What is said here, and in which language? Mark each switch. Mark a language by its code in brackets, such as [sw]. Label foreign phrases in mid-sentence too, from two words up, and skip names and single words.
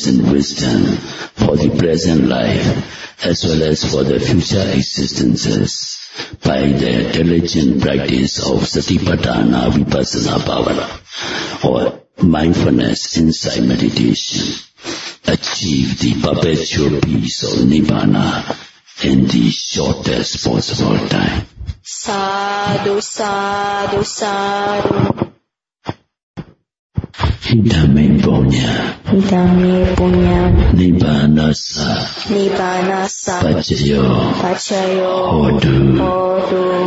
[en] and wisdom for the present life as well as for the future existences by their diligent practice of [pi] Satipatthana Vipassana Bhavana [en] or mindfulness insight meditation, achieve the perpetual peace of Nibbana in the shortest possible time. [pi] Sadhu, sadhu, sadhu. Hidame punya, Hidame punya, Nibbanasa, Nibbanasa, Pacayo, Pacayo, Hodu, Hodu,